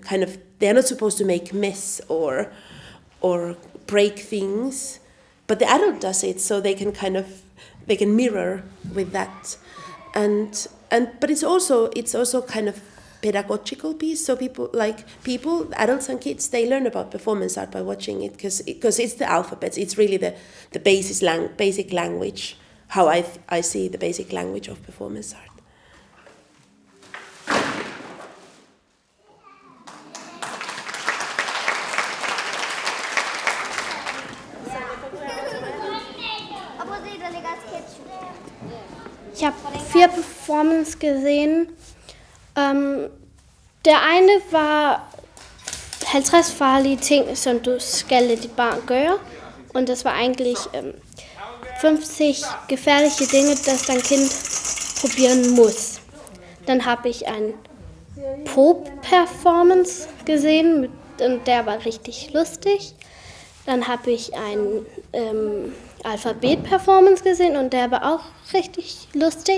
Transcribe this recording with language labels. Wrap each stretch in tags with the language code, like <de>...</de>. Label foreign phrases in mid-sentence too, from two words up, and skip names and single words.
<en>Kind of, they are not supposed to make mess or break things, but the adult does it, so they can mirror with that, but it's also kind of pedagogical piece. So people, adults and kids, they learn about performance art by watching it, because it's the alphabets. It's really the basic language, how I see the basic language of performance art.</en> <de>Ich habe 4 Performances gesehen.</de> <da>Der ene var 50 farlige ting, som du skal lade dit barn gøre. Og det var egentlig</da> <de>50 gefährliche Dinge, das dein Kind probieren muss. Dann habe ich ein Po-Performance gesehen, und der war richtig lustig. Dann habe ich ein Alphabet-Performance gesehen und der war auch richtig lustig.</de>